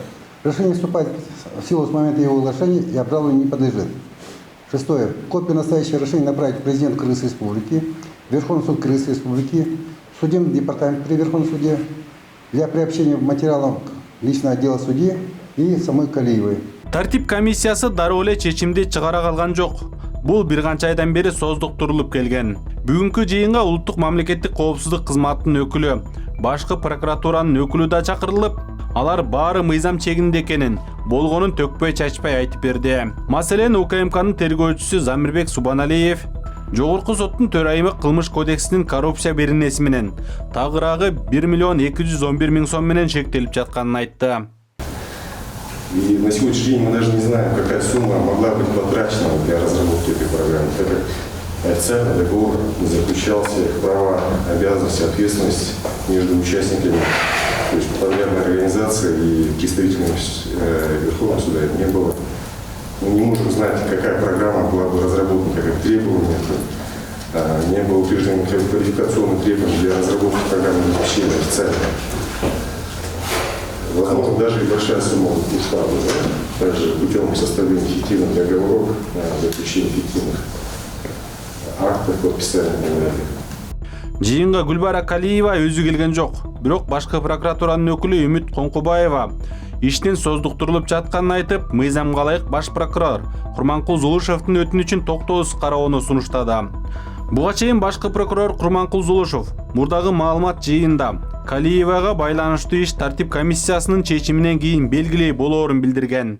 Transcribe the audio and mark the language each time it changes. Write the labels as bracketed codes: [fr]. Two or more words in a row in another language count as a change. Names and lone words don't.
[ru] Решение вступает в силу с момента его оглашения и обжалованию не подлежит. Шестое. Копию настоящего решения направить президенту Кыргызской республики, Верховный суд Кыргызской республики, судебный департамент при Верховном суде для приобщения материалов личного отдела судьи и самой Калиевой. [ky] Тартип комиссиясы дароо эле чечимди чыгара калган жок. Бул бир канча айдан бери создуктурулуп келген. Бүгүнкү жыйынга улуттук мамлекеттик коопсуздук кызматынын өкүлү, башкы прокуратуранын өкүлү да чакырылып, алар баары мыйзам чегинде экенин, болгонун төкпөй чачпай айтып берди. Маселен, УКМКнын тергөөчүсү Замирбек Субаналиев жогорку соттун төрайымы кылмыш кодексинин коррупция беренеси менен тагыраагы 1,211,000 сом менен шектелип жатканын айтты. [ru] И на сегодняшний день мы даже не знаем, какая сумма могла быть потрачена для разработки этой программы. Так как официально договор не заключался, права, обязанности, ответственность между участниками, то есть подрядной организации и представителями Верховного суда не было мы не можем знать, какая программа была бы разработана, как требования, не было утверждено квалификационных требований для разработки программы обучения официально. Возможно, даже и большая сумма ушла бы, да? Также путем составления эффективных договоров, заключения эффективных актов, подписания договоров. [ky] Жыйынга Гүлбара Калиева өзү келген жок. Бирок башкы прокуратуранын өкүлү Үмүт Коңкубаева иштин создуктурулуп жатканын айтып, мыйзамга ылайык баш прокурор Курманкул Зулушевдин өтүнүчүн токтоосуз кароону сунуштады. Буга чейин башкы прокурор Курманкул Зулушев мурдагы маалымат жыйында Калиевага байланыштуу иш тартип комиссиясынын чечиминен кийин белгилей болоорун билдирген.